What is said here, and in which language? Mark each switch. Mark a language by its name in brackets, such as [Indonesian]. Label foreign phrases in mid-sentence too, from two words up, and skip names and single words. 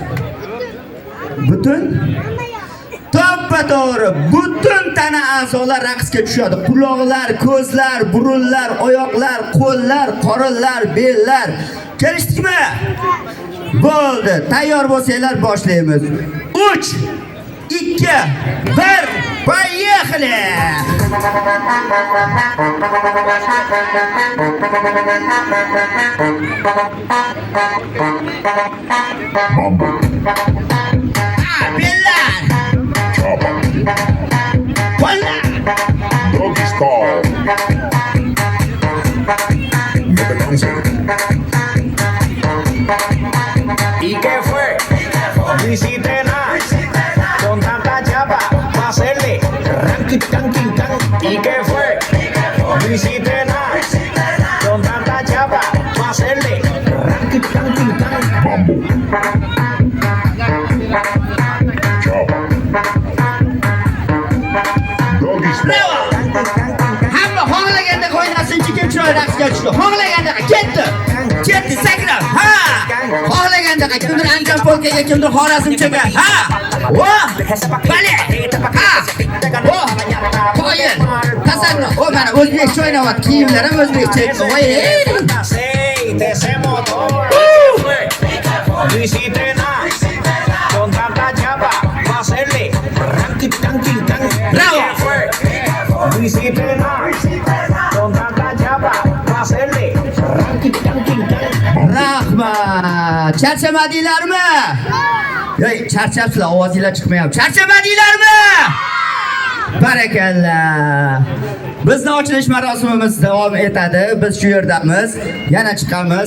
[Uzbek] Butun to'ppa-to'g'ri butun tana a'zolar raqsga tushadi. Quloqlar, ko'zlar, burunlar, oyoqlar, qo'llar, qorinlar, bellar. Kelishdikmi? Bo'ldi. Tayyor bo'lsanglar boshlaymiz. [Russian] 3 2 1 Поехали! [Uzbek] Белар! Кола! [English] Doggy style. [Spanish] ¿Y qué fue? No hiciste nada con tanta chapa para hacerle ranking, ranking, can. ¿Y qué fue? No hiciste nada con tanta chapa para hacerle ranking, ranking, can. Mambo. Chopper. [English] Doggy style. [Uzbek] Hamma xohlaganda qo'ynasinchi kim chiroyli raqsga tushdi. Xohlaganda ketdi. Ketdi sakrab. Ha! Xohlaganda kimdir Ankan polkaga, kimdir Xorazmchaga. Ha! Vo! Bale! Ha! Vo! Qo'yin. Tasanno. O mana o'zbekcha o'ynayapti. Kiyimlar ham o'zbekcha. Voy! [Spanish] Aceite, ese motor. No hiciste nada con tanta chapa para hacerle ranking, ranking, can. Bravo. ¿Y qué fue? No hiciste nada con tanta chapa para hacerle ranking, ranking, can. [Uzbek] Rahmat. Charchamadinglarmi? Yo'q, charchabsizlar, ovozinglar chiqmayapti. Charchamadinglarmi? Barakallah. Bizning ochilish marosimimiz davom etadi. Biz shu yerdamiz. Yana chiqamiz.